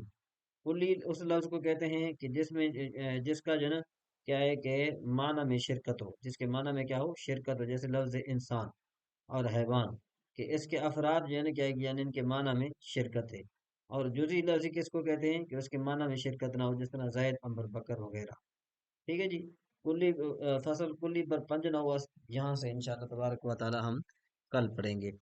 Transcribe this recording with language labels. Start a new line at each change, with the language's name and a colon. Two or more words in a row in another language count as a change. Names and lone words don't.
Urdu: کلی اس لفظ کو کہتے ہیں کہ جس میں جس کا جو ہے نا کیا ہے کہ معنی میں شرکت ہو، جس کے معنی میں کیا ہو، شرکت ہو. جیسے لفظ انسان اور حیوان، کہ اس کے افراد جو ہے نا کیا ہے کہ یعنی ان کے معنی میں شرکت ہے. اور جزئی لفظ کس کو کہتے ہیں کہ اس کے معنی میں شرکت نہ ہو، جس طرح زید، عمر، بکر وغیرہ. ٹھیک ہے جی. کلی فصل کلی پر پنج نہ ہوا، یہاں سے
Arabic: انشاءاللہ تبارک و تعالی
Urdu: ہم کل پڑھیں گے.